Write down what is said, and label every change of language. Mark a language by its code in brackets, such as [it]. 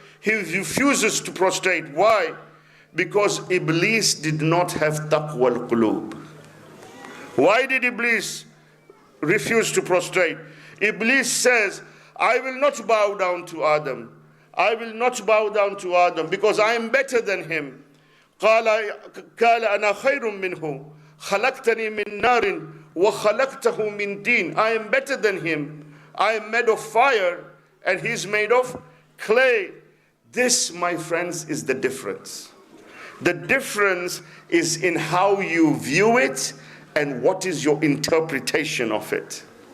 [en] He refuses to prostrate. Why? Because Iblis did not have taqwa al-qulub. Why did Iblis refuse to prostrate? Iblis says, I will not bow down to Adam. I will not bow down to Adam because I am better than him. [ar] قال أنا خير منه خلقتني من نار وخلقته من طين. [en] I am better than him. I am made of fire and he is made of clay. This, my friends, is the difference. The difference is in how you view it and what is your interpretation of it.